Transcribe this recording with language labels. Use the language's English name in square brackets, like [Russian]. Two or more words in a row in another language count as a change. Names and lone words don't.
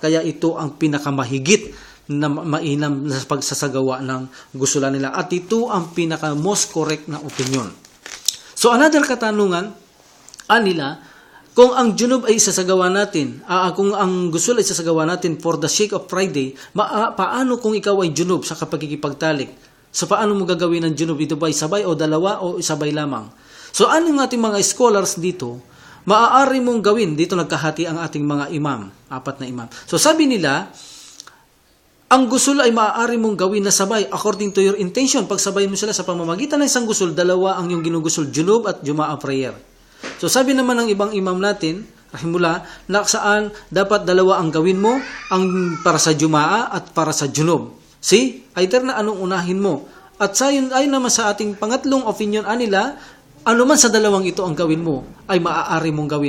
[Filipino] Kaya ito ang pinakamahigit na mainam na pagsasagawa ng gusulan nila. At ito ang pinaka [English] most correct [Filipino] na opinion. So another katanungan, anila, kung ang junub ay isasagawa natin, kung ang gusul ay isasagawa natin [English] for the sake of Friday, [Filipino] paano kung ikaw ay junub sa pagkikipagtalik? So paano mo gagawin ang junub? Ito ba ay sabay o dalawa o sabay lamang? So ano ng ating mga scholars dito? Maaari mong gawin, dito nagkahati ang ating mga imam, 4 na imam. So sabi nila, ang gusul ay maaari mong gawin na sabay [English] according to your intention. [Filipino] Pag sabay mo sila sa pamamagitan ng isang gusul, dalawa ang iyong ginugusul, junub at jumaa prayer. So sabi naman ng ibang imam natin, rahimullah, na saan dapat dalawa ang gawin mo, ang para sa jumaa at para sa junub. See? Either na anong unahin mo. At ayon naman sa ating pangatlong opinion anila, ano man sa dalawang ito ang gawin mo, ay maaari mong gawin.